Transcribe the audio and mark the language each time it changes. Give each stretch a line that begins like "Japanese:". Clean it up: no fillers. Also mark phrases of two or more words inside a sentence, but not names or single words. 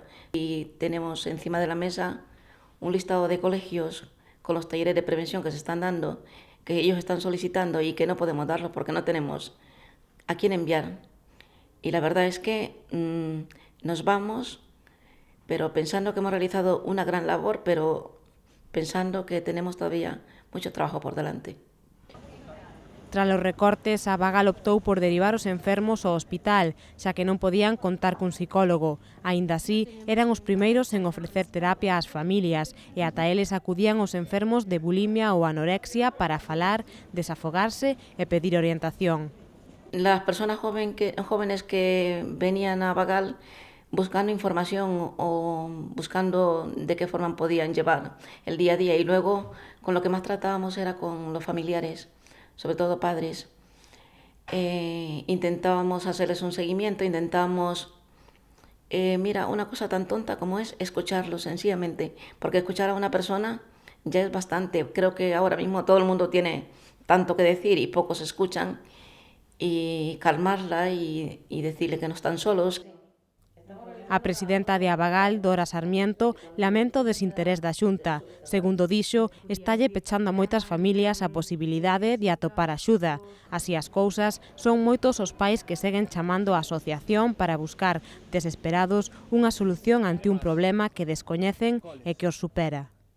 Spanish: Y tenemos encima de la mesa un listado de colegios con los talleres de prevención que se están dando, que ellos están solicitando y que no podemos darlos porque no tenemos a quién enviar. Y la verdad es que nos vamos, pero pensando que hemos realizado una gran labor, pero pensando que tenemos todavía mucho trabajo por delante.
Galician: Tras os recortes, a Vagal optou por derivar os enfermos ao hospital, xa que non podían contar cun psicólogo. Aínda así, eran os primeiros en ofrecer terapia ás familias e ata eles acudían os enfermos de bulimia ou anorexia para falar, desafogarse e pedir orientación.
Spanish: Las personas jóvenes que venían a Vagal buscando información o buscando de qué forma podían llevar el día a día y luego con lo que más tratábamos era con los familiares, sobre todo padres. Intentábamos hacerles un seguimiento, intentábamos, mira, una cosa tan tonta como es escucharlos sencillamente, porque escuchar a una persona ya es bastante. Creo que ahora mismo todo el mundo tiene tanto que decir y pocos escuchan, y calmarla y decirle que no están solos.
Galician: A presidenta de Abagal, Dora Sarmiento, lamenta o desinterés da Xunta. Segundo dixo, estalle pechando a moitas familias a posibilidade de atopar axuda. Así as cousas, son moitos os pais que seguen chamando á asociación para buscar, desesperados, unha solución ante un problema que descoñecen e que os supera.